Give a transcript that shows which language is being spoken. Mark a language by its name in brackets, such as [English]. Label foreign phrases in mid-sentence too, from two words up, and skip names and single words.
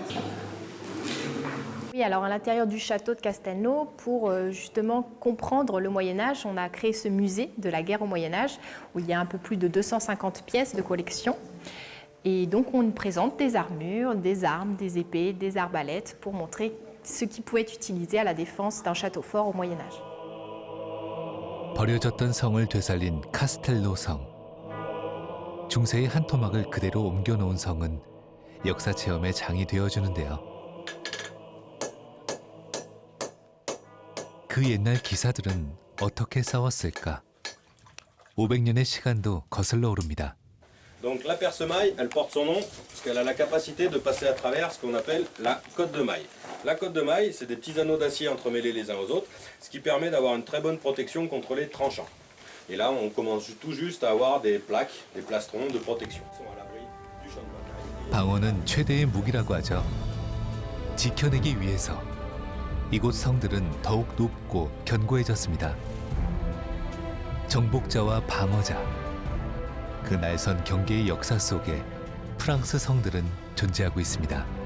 [French] Oui, alors à l'intérieur du château de Castelnau, pour justement comprendre le Moyen-Âge, on a créé ce musée de la guerre au Moyen-Âge, où il y a un peu plus de 250 pièces de collection. Et donc on présente des armures, des armes, des épées, des arbalètes, pour montrer ce qui pouvait être utilisé à la défense d'un château fort au Moyen-Âge. [Korean] 버려졌던 성을 되살린 카스텔로 성. 중세의 한 토막을 그대로 옮겨놓은 성은 역사 체험의 장이 되어주는데요. 그 옛날 기사들은 어떻게 싸웠을까? 500년의 시간도 거슬러 오릅니다. [French] Donc la perce-maille, elle porte son nom parce qu'elle a la capacité de passer à travers ce qu'on appelle la cotte de maille. La cotte de maille, c'est des petits anneaux d'acier entremêlés les uns aux autres, ce qui permet d'avoir une très bonne protection contre les tranchants. Et là, on commence tout juste à avoir des plaques, des plastrons de protection. Ils sont à l'abri du champ de bataille. [Korean] 방어는 최대의 무기라고 하죠. 지켜내기 위해서 이곳 성들은 더욱 높고 견고해졌습니다. 정복자와 방어자, 그 날선 경계의 역사 속에 프랑스 성들은 존재하고 있습니다.